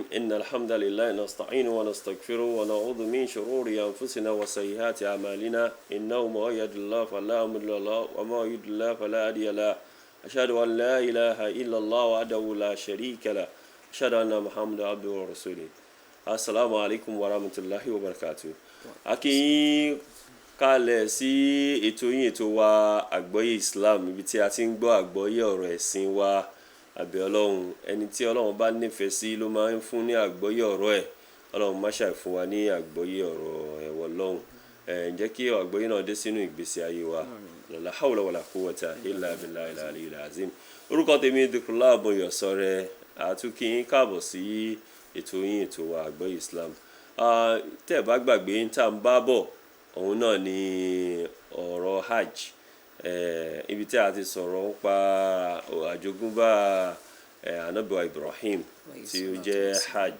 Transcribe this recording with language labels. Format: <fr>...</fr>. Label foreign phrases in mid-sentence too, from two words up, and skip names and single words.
<ar>إن الحمد لله نستعينه ونستغفره ونعوذ من شرور أنفسنا وسيئات أعمالنا إنه من يهد الله فلا مضل له ومن يضلل فلا هادي له أشهد أن لا إله إلا الله وحده لا شريك له أشهد أن محمدا عبده ورسوله. السلام عليكم ورحمة الله وبركاته.</ar> <yo>Aki kalẹ̀ sí ètò yín ètò wa Àgbọ́yé Islam ibi tí a ti ń gbọ́ àgbọ́yé ọ̀rọ̀ ẹ̀sìn wa. Àbẹ̀ Ọlọ́run ẹni tí Ọlọ́run bá nífẹ̀ẹ́ sí ló máa ń fún ní àgbọ́yé ọ̀rọ̀ ẹ̀. Ọlọ́run má ṣàì fún wa ní àgbọ́yé ọ̀rọ̀ ẹ̀wọ̀ Ọlọ́run. Ǹjẹ́ kí àgbọ́yé náà dé sínú ìgbésí ayé wa.</yo> <ar>لا حول ولا قوة إلا بالله العلي العظيم.</ar> <yo>Orúkọ tèmi Dhikrullah Aboyosore àtúnkì yín káàbọ̀ sí ètò yín ètò wa Àgbọ́yé Islam. Tẹ́ bá gbàgbé ń tà ń bá bọ̀ òun náà ni ọ̀rọ̀ Hajj. Ibi tí a ti sọ̀rọ̀ nípa àjogúnbá Ànábì wa Ibrahim tí ó jẹ́ Hajj.</yo>